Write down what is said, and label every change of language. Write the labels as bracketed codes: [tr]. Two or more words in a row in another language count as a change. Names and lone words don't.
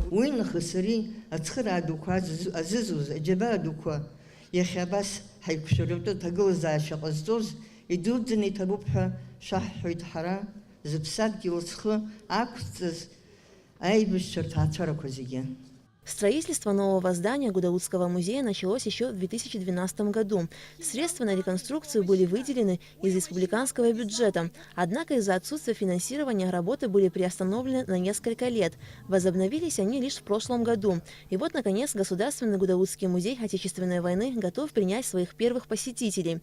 [ab] Уи нахыс ари ацхыраа дуқәа азызуз аџьабаа дуқәа иахьа абас ҳаиқәшәаратәы ҭагылазаашьа ҟазҵоз идуӡӡаны иҭабуп ҳәа шәаҳҳәоит ҳара зыԥсадгьыл зхы ақәҵаз аибашьцәа рҭаацәарақәа зегьы. [ru] Строительство нового здания Гудаутского музея началось еще в 2012 году. Средства на реконструкцию были выделены из республиканского бюджета. Однако из-за отсутствия финансирования работы были приостановлены на несколько лет. Возобновились они лишь в прошлом году. И вот, наконец, Государственный Гудаутский музей Отечественной войны готов принять своих первых посетителей.